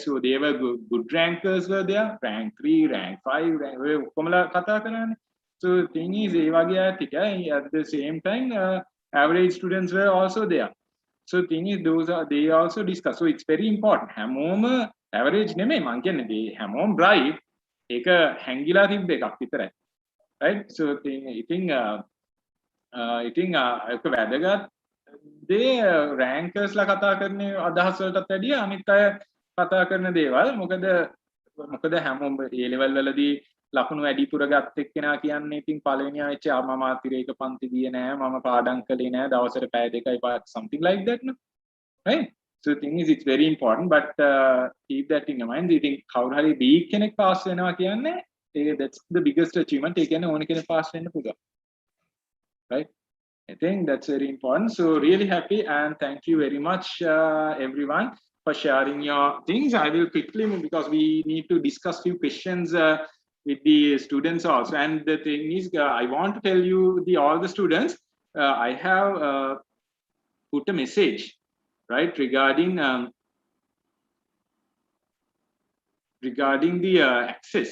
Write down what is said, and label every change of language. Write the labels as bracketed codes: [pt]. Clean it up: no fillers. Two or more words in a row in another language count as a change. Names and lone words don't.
[en] So they were good rankers were there, rank 3, rank 5, So thing is, at the same time, average students were also there. So thing is, they also discuss. So it's very important. [si] හැමෝම average නෙමෙයි මං කියන්නේ hamom bright එක හැංගිලා තිබ්බ එකක් විතරයි. Right? So ඉතින් ඒක වැදගත් දේ rankers ලා කතා කරන අදහස් වලටත් වැඩිය අනිත් අය කතා කරන දේවල්. මොකද හැමෝම A level වලදී ලකුණු වැඩිපුර ගත්ත එක්කෙනා කියන්නේ ඉතින් පළවෙනියා වෙච්ච මම අතිරේක පන්ති ගියේ නෑ මම පාඩම් කළේ නෑ දවසට පැය දෙකයි පාඩම් [en] something like that no right. So the thing is, it's very important, but keep that in mind. You think [si] කවුරු හරි B කෙනෙක් [en] pass [si] වෙනවා කියන්නේ [en] that's the biggest achievement. [si] ඒ කියන්නේ ඕන කෙනෙක් pass වෙන්න පුළුවන්, [en] right? I think that's very important. So really happy and thank you very much everyone for sharing your things. I will quickly move because we need to discuss few questions with the students also. And the thing is, I want to tell you, all the students, I have put a message, right, regarding the access.